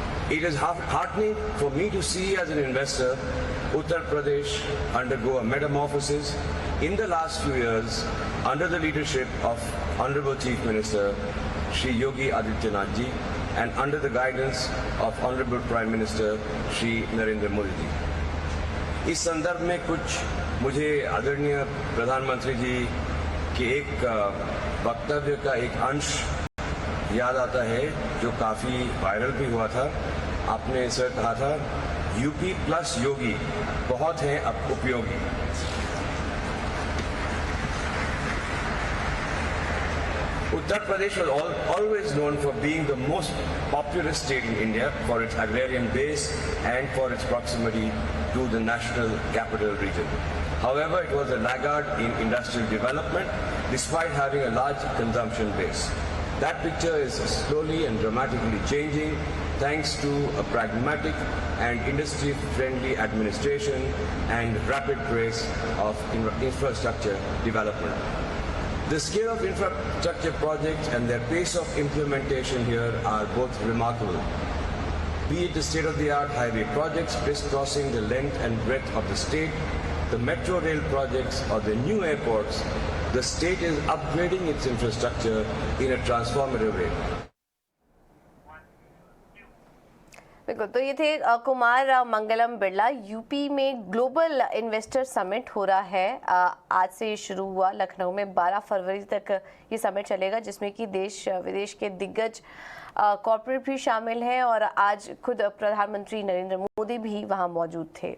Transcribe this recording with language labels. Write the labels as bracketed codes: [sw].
[en] It is heartening for me to see as an investor Uttar Pradesh undergo a metamorphosis in the last few years under the leadership of Honorable Chief Minister Shri Yogi Adityanath ji and under the guidance of Honorable Prime Minister Shri Narendra Modi ji. [hi] इस संदर्भ में कुछ मुझे आदरणीय प्रधानमंत्री जी के एक वक्तव्य का एक अंश याद आता है जो काफी वायरल भी हुआ था। आपने इसे कहा था, यूपी प्लस योगी बहुत हैं अब उपयोगी। [en] Uttar Pradesh was always known for being the most populous state in India for its agrarian base and for its proximity to the national capital region. However, it was a laggard in industrial development despite having a large consumption base. That picture is slowly and dramatically changing thanks to a pragmatic and industry-friendly administration and rapid pace of infrastructure development. The scale of infrastructure projects and their pace of implementation here are both remarkable. Be it the state-of-the-art highway projects crisscrossing the length and breadth of the state, the metro rail projects or the new airports, the state is upgrading its infrastructure in a transformative way. [hi] बिल्कुल, तो ये थे Kumar Mangalam Birla. UP में global investor summit हो रहा है, आज से शुरू हुआ लखनऊ में, 12 फरवरी तक ये समिट चलेगा, जिसमें कि देश विदेश के दिग्गज कॉर्पोरेट भी शामिल हैं और आज खुद प्रधानमंत्री नरेंद्र मोदी भी वहां मौजूद थे।